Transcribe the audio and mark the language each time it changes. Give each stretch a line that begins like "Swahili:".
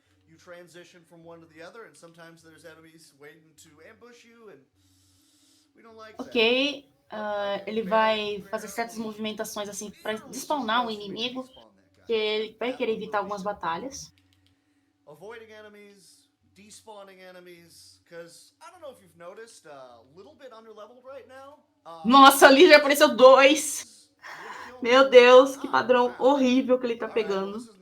English: You transition from one to the other, and sometimes there's enemies waiting to ambush you, and we don't like that.
Portuguese: Ok, ele vai fazer certas movimentações assim para despawnar um inimigo, que ele vai querer evitar algumas batalhas.
English: Avoiding enemies, despawning enemies, because I don't know if you've noticed, a little bit underleveled right now.
Portuguese: Nossa, ali já apareceu 2. Meu Deus, que padrão horrível que ele tá pegando.